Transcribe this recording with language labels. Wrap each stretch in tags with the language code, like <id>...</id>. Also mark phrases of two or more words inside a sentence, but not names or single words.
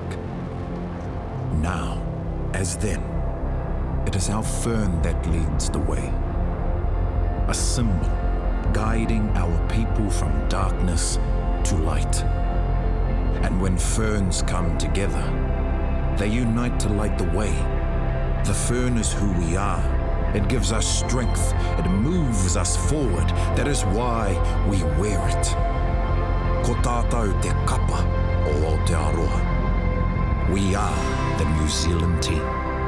<en>Now, as then, it is our fern that leads the way, a symbol guiding our people from darkness to light. And when ferns come together, they unite to light the way. The fern is who we are. It gives us strength. It moves us forward. That is why we wear it.</en> <mi>Ko tātou te kapa o Aotearoa.</mi> <en>We are the New Zealand team.</en>